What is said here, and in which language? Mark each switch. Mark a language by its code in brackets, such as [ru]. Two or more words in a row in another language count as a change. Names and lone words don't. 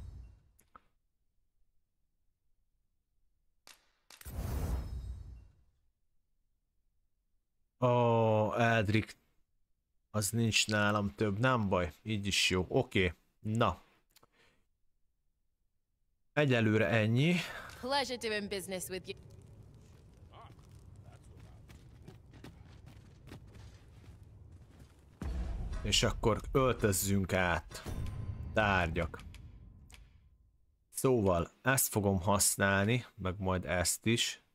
[hu] Eldrik. Az nincs nálam több, nem baj. Így is jó. Oké. Na. Egyelőre ennyi. [en] Pleasure doing business with you. [hu] És akkor öltözzünk át. Tárgyak. Szóval ezt fogom használni, meg majd ezt is.